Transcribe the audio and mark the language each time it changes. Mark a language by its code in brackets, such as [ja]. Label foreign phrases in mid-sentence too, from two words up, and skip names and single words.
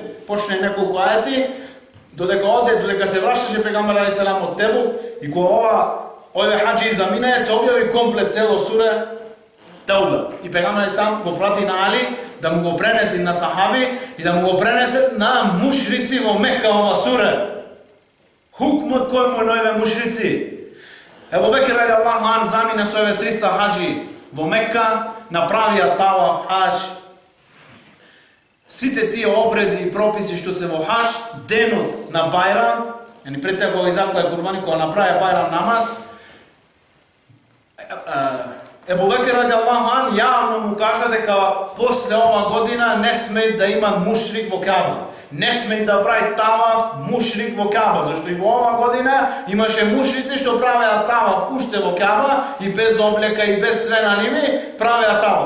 [mk] Почне неколку ајати, додека се вращаше пегамбер [ar] عليه السلام [mk] од Тебу и кога овој хаџи замине, се објави комплет цело суре Тауба. И пегамбер [ar] عليه السلام [mk] го прати на Али да му го пренесе на сахаби и да му го пренесе на мушрици во Мекка ова суре. Хукмот кој му најве мушрици. Ебу Бекир [ar] رضي الله عنه [mk] замине со овие 300 хаџи во Мекка, направија таваф хаџ. Сите тие обреди и прописи што се во хаџ, денот на Бајрам, пред тоа кога заклаја курбани, кога направија Бајрам намаз, Ебу Бекир [ar] رضي الله عنه [mk] јавно му кажа дека после ова година не смеј да има мушрик во Каба. Не смеј да прави таваф мушрик во Каба, зашто и во ова година имаше мушрици што правеа таваф уште во Каба и без облека и без све на ними правеа таваф.